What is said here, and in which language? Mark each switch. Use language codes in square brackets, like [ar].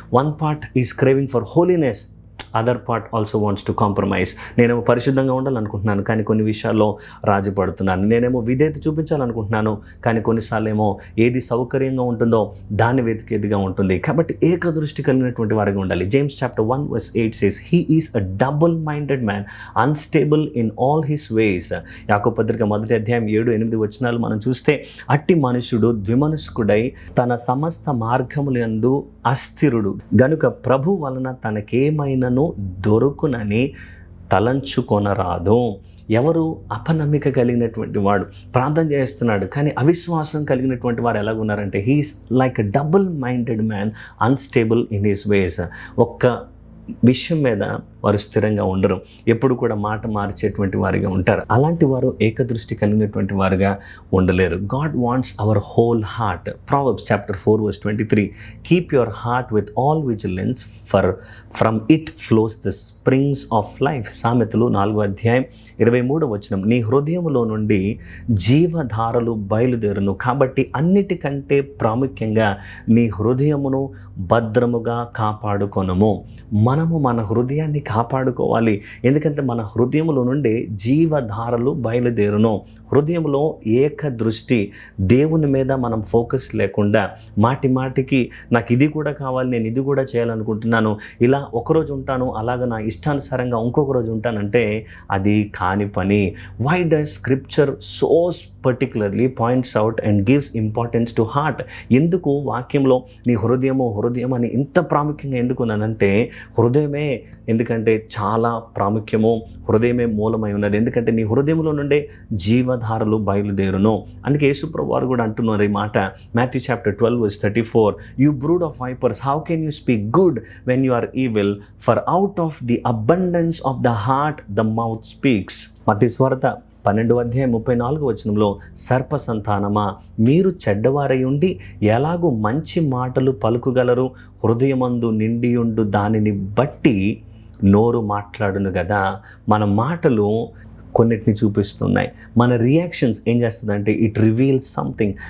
[en] One part is craving for holiness, other part also wants to compromise. [te] నేనేమో పరిశుద్ధంగా ఉండాలనుకుంటున్నాను, కానీ కొన్ని విషయాల్లో రాజీ పడుతున్నాను. నేనేమో విధేయత చూపించాలనుకుంటున్నాను, కానీ కొన్నిసార్లు ఏమో ఏది సౌకర్యంగా ఉంటుందో దాన్ని వెతికేదిగా ఉంటుంది. కాబట్టి ఏకదృష్టి కలిగినటువంటి వారిగా ఉండాలి. [en] James chapter 1 verse 8 says, he is a double-minded man, unstable in all his ways. [te] యాకోబు పత్రిక 1వ అధ్యాయం 7-8 వచనాలు మనం చూస్తే, అట్టి మనుషుడు ద్విమనస్కుడై తన సమస్త మార్గములందు అస్థిరుడు గనుక ప్రభు వలన తనకేమైనను దొరుకునని తలంచుకొనరాదు. ఎవరు అపనమ్మిక కలిగినటువంటి వాడు ప్రార్థన చేస్తున్నాడు, కానీ అవిశ్వాసం కలిగినటువంటి వారు ఎలాగ ఉన్నారంటే, [en] He is like a double minded man, unstable in his ways. [te] ఒక్క విషయం మీద వారు స్థిరంగా ఉండరు, ఎప్పుడు కూడా మాట మార్చేటువంటి వారిగా ఉంటారు. అలాంటి వారు ఏకదృష్టి కలిగినటువంటి వారుగా ఉండలేరు. [en] God wants our whole heart. Proverbs chapter 4 verse 23. Keep your heart with all vigilance, for from it flows the springs of life. [te] సామెతలు 4వ అధ్యాయం 23వ వచనం. నీ హృదయములో నుండి జీవధారలు బయలుదేరును, కాబట్టి అన్నిటికంటే ప్రాముఖ్యంగా నీ హృదయమును భద్రముగా కాపాడుకొనుము. మనము మన హృదయాన్ని కాపాడుకోవాలి. ఎందుకంటే మన హృదయంలో నుండి జీవధారలు బయలుదేరును. హృదయంలో ఏక దృష్టి, దేవుని మీద మనం ఫోకస్ లేకుండా మాటి మాటికి నాకు ఇది కూడా కావాలి, నేను ఇది కూడా చేయాలనుకుంటున్నాను, ఇలా ఒకరోజు ఉంటాను, అలాగ నా ఇష్టానుసారంగా ఇంకొక రోజు ఉంటానంటే అది కాని పని. [en] Why does scripture so particularly points out and gives importance to heart? [te] ఎందుకు వాక్యంలో నీ హృదయం అని ఇంత ప్రాముఖ్యంగా ఎందుకున్నానంటే హృదయమే, ఎందుకంటే చాలా ప్రాముఖ్యము, హృదయమే మూలమై ఉన్నది. ఎందుకంటే నీ హృదయంలో నుండే జీవధారలు బయలుదేరును. అందుకే యేసుప్రభువు వారు కూడా అంటున్నారు ఈ మాట, [en] Matthew chapter 12:34, "You brood of vipers, how can you speak good when you are evil? For out of the abundance of the heart the mouth speaks." [te] మత్తయి సువార్త 12:34 సర్ప సంతానమా, మీరు చెడ్డవారై ఉండి ఎలాగూ మంచి మాటలు పలుకుగలరు? హృదయమందు నిండియుండు దానిని బట్టి నోరు మాట్లాడును కదా. మన మాటలు కొన్నిటిని చూపిస్తున్నాయి. మన రియాక్షన్స్ ఏం చేస్తుందంటే [en] It reveals something.